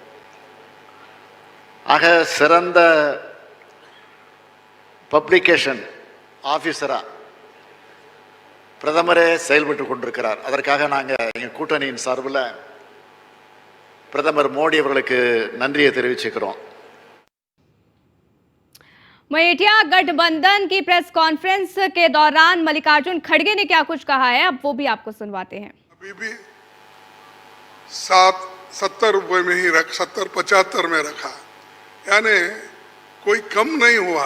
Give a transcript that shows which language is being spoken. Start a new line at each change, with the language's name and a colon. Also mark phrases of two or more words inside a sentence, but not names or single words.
Tamil: ஆக சிறந்த
English: publication officer
Tamil: பிரதமரே செயல்பட்டு கொண்டிருக்கிறார். அதற்காக நாங்கள் எங்கள் கூட்டணியின் சார்பில் பிரதமர் மோடி அவர்களுக்கு நன்றியை தெரிவிச்சுக்கிறோம்.
Hindi: मयेठिया गठबंधन की प्रेस कॉन्फ्रेंस के दौरान मल्लिकार्जुन खड़गे ने क्या कुछ कहा है, अब वो भी आपको सुनवाते हैं। अभी भी 70 रुपए में ही 70-75 में रखा, यानी कोई कम नहीं हुआ।